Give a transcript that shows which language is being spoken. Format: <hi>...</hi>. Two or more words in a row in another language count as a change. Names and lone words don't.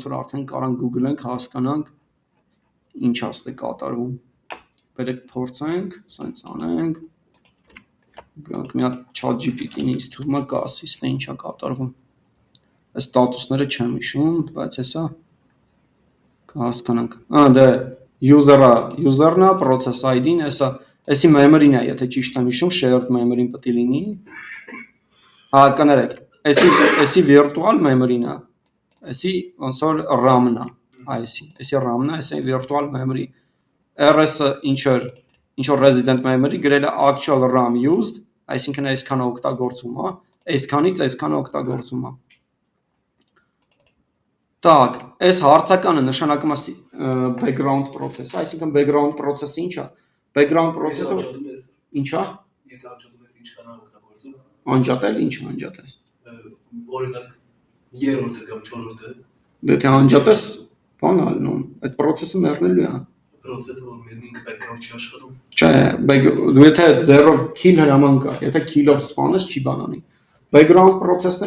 <hy>որ արդեն կարանք Google-ենք, հասկանանք, ինչ աստե կատարվում, բերեք փորձենք, սենց անենք, գանք մի հատ ChatGPT-ին ինձ թվում է կա ասի, ստե ինչա կատարվում, այս ստատուսները չեմ հիշում, բայց հեսա կհասկանանք, դե user-ն է,</hy> <en>process ID-</en> <hy>ն, հեսա Էսի memory-ն է, եթե ճիշտ եմ հիշում,</hy> <en>shared memory-</en> <hy>ն պետք է լինի։ Հա, կներեք, էսի</hy> <en>virtual memory-</en> <hy>ն է, էսի ոնց որ RAM-ն է, էսի RAM-ն է, էսի</hy> <en>virtual memory։</en> <hy>RS-ը ինչ որ</hy> <en>resident memory</en> <hy>գրել է</hy> <en>actual RAM used,</en> <hy>այսինքն այսքան օգտագործում է, այսքանից այսքան օգտագործում է։ Так, այս հարցականը նշանակում է</hy> <en>background process,</en> <hy>այսինքն</hy> <en>background process-</en> <hy>ը ինչ է։</hy> <en>Background process-</en> <hy>ը ինչա։ Եթե անջատում ես ինչքան օգտագործում։ Անջատել, ինչ անջատես։ Օրինակ երրորդը կամ չորրորդը։ Դե թե անջատես, բան ալնում, այդ process-ը մեռնելու է։ Process-ը որ մեռնի background չի աշխատում։ Չէ, դու եթե 0 kill հրաման կա, եթե kill-ով սպանես չի բանանի։</hy> <en>Background process-</en> <hy>ները</hy>